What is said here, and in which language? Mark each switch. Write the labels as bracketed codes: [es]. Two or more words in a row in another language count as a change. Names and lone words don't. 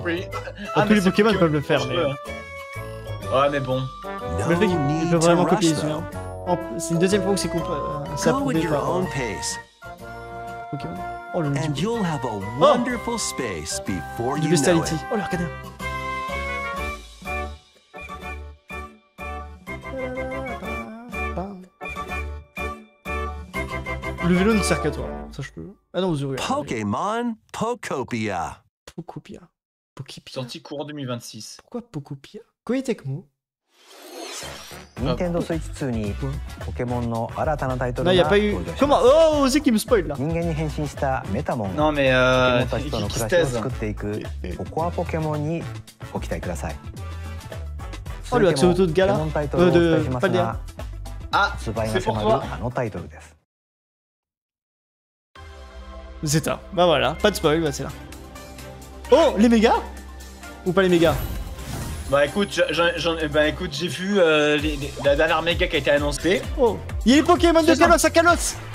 [fr] Oui. Tous les Pokémon peuvent le faire, mais... Ouais, mais bon. Le fait qu'ils peuvent vraiment copier les humains. C'est une deuxième fois que c'est approuvé par Pokémon. Oh le [en] And you'll have a wonderful space before [fr] du [en] you know bestiality. it. [fr] Oh le regardez. Le vélo ne sert qu'à toi, ça je peux. Ah non, Zuru. Pokémon Pokopia. Pokopia. Pokipia. Sorti courant 2026. Pourquoi Pokopia? Koei Tecmo. [ja] Nintendo Switch 2にポケモンの新たなタイトル [fr] Non, y a [ja] が [fr] pas eu. [ja] 登場し [fr] Comment [ja] ます。 [fr] Oh, c'est qui me spoil là. [ja] 人間に変身したメタモン [fr] Non [ja] が [fr] mais [ja] ポケモンたちとの暮らしを [fr] Xtase. [ja] 作っていくココアポケモンにご期待ください。 [fr] Oh, le Axolotl de [ja] ポケ [fr] Gala [ja] モンタイトルをお伝えします [fr] Paldia. [ja] が、 [fr] Ah, [ja] 発売 [fr] c'est [ja] が [fr] pour [ja] 迫 [fr] toi. [ja] るあのタイトルです。 [fr] Zeta. Bah voilà, pas de spoil, bah c'est là. Oh, les mégas? Ou pas les mégas? Bah écoute, j'ai vu la dernière méga qui a été annoncée. Oh, il y a les Pokémon de Kalos à Kalos.